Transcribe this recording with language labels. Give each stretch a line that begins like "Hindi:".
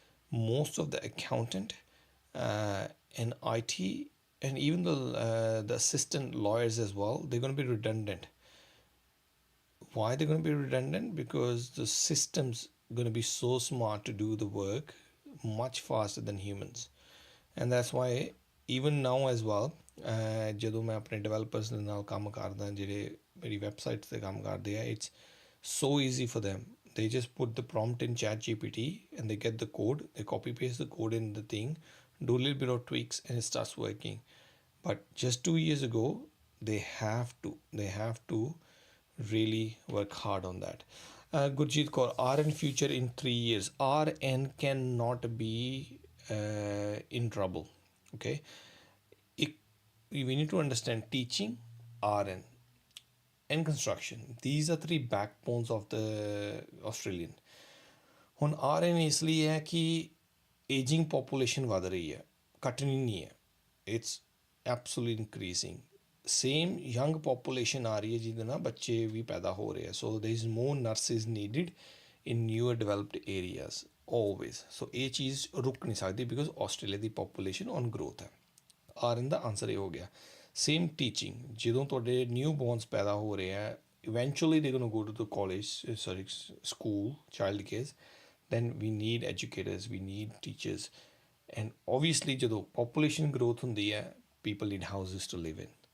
English: Most of the accountant uh, and IT and even the assistant lawyers as well, they're going to be redundant. Why they're going to be redundant? Because the system's going to be so smart to do the work much faster than humans. And that's why even now as well,
Punjabi: ਜਦੋਂ ਮੈਂ ਆਪਣੇ developers ਦੇ ਨਾਲ ਕੰਮ ਕਰਦਾ ਜਿਹੜੇ ਮੇਰੀ website ਤੇ ਕੰਮ ਕਰਦੇ ਆ,
English: it's so easy for them. They just put the prompt in ChatGPT and they get the code, they copy paste the code in the thing, do a little bit of tweaks and it starts working. But just 2 years ago, they have to really work hard on that. Gurjeet Kaur, RN future in 3 years. RN cannot be in trouble. Okay, we need to understand teaching, RN, and construction. These are three backbones of the Australian.
Punjabi: ਹੁਣ RN ਇਸ ਲਈ ਹੈ ਕਿ ageing population ਵੱਧ ਰਹੀ ਹੈ, ਘਟਣੀ ਨਹੀਂ ਹੈ,
English: It's absolutely increasing. Same young population
Punjabi: ਆ ਰਹੀ ਹੈ ਜਿਹਦੇ ਨਾਲ ਬੱਚੇ ਵੀ ਪੈਦਾ ਹੋ ਰਹੇ ਆ,
English: So there is more nurses needed in newer developed areas always.
Punjabi: ਸੋ ਇਹ ਚੀਜ਼ ਰੁਕ ਨਹੀਂ ਸਕਦੀ because Australia ਦੀ population on growth ਹੈ। RN ਦਾ ਆਨਸਰ ਇਹ ਹੋ ਗਿਆ।
English: same teaching,
Punjabi: ਜਦੋਂ ਤੁਹਾਡੇ ਨਿਊ ਬੋਰਨਸ ਪੈਦਾ ਹੋ ਰਹੇ ਆ,
English: eventually they're going to go to the college, school, child cares, then we need educators, we need teachers. And obviously ਜਦੋਂ population growth
Punjabi: ਹੁੰਦੀ ਹੈ,
English: people need houses to live in.